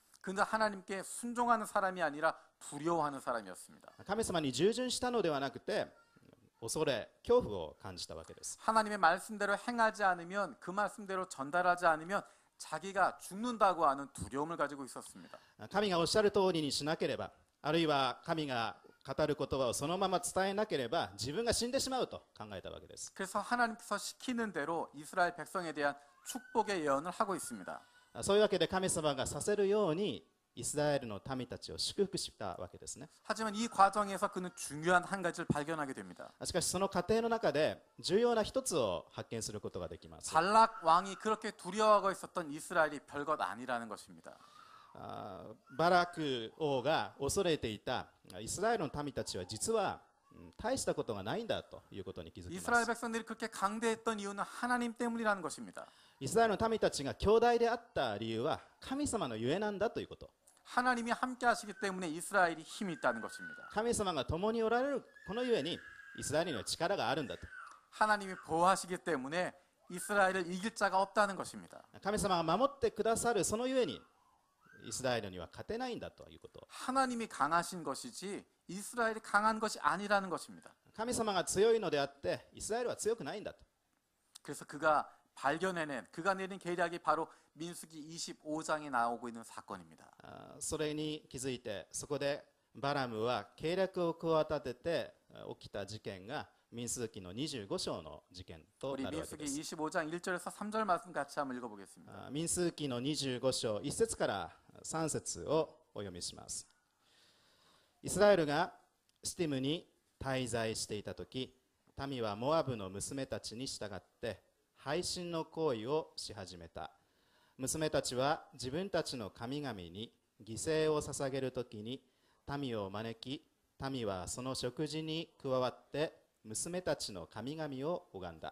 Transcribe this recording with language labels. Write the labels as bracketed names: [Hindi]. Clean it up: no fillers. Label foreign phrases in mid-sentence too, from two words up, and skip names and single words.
[Korean] 근데 하나님께 순종하는 사람이 아니라 두려워하는 사람이었습니다. [Japanese] 神様に従順したのではなくて、恐れ、恐怖を感じたわけです。 [Korean] 하나님의 말씀대로 행하지 않으면 그 말씀대로 전달하지 않으면 자기가 죽는다고 하는 두려움을 가지고 있었습니다. [Japanese] 神がおっしゃる通りにしなければ、あるいは神が語る言葉をそのまま伝えなければ自分が死んでしまうと考えたわけです。 [Korean] 그래서 하나님께서 시키는 대로 이스라엘 백성에 대한 축복의 예언을 하고 있습니다. [Japanese] そういうわけで神様がさせるようにイスラエルの民たちを祝福したわけですね。 [Korean] 하지만 이 과정에서 그는 중요한 한 가지를 발견하게 됩니다. [Japanese] しかしその過程の中で重要な一つを発見することができます。 [Korean] 발락 왕이 그렇게 두려워하고 있었던 이스라엘이 별것 아니라는 것입니다. [Japanese] バラク王が恐れていたイスラエルの民たちは実は大したことがないんだということに気づきま [Korean] 이스라엘 [Japanese] す。 [Korean] 백성들이 그렇게 강대했던 이유는 하나님 때문이라는 것입니다. [Japanese] イスラエルの民たちが兄弟であった理由は神様のゆえなんだということ。 [Korean] 하나님이 함께 하시기 때문에 이스라엘이 힘이 있다는 것입니다. [Japanese] 神様が共におられるこのゆえにイスラエルには力があるんだと。 [Korean] 하나님이 보호하시기 때문에 이스라엘을 이길 자가 없다는 것입니다. [Japanese] 神様が守ってくださるそのゆえにイスラエルには勝てないんだということ。 [Korean] 하나님이 강하신 것이지 이스라엘이 강한 것이 아니라는 것입니다. [Japanese] 神様が強いのであってイスラエルは強くないんだと。 [Korean] 그래서 그가 발견해낸 그가 내린 계략이 바로 민수기 25장에 나오고 있는 사건입니다. [Japanese] それに気づいてそこでバラムは計略を企てて起きた事件が民数記の25章の事件と [Korean] 우리 [Japanese] なるわけ [Korean] 민수기 [Japanese] です [Korean] 25장 1절에서 3절 말씀 같이 한번 읽어보겠습니다. [Japanese] 民数記の25章1節から3節をお読みします。イスラエルがシティムに滞在していた時、民はモアブの娘たちに従って背信の行為をし始めた。娘たちは自分たちの神々に犠牲を捧げるときに民を招き、民はその食事に加わって娘たちの神々を拝んだ。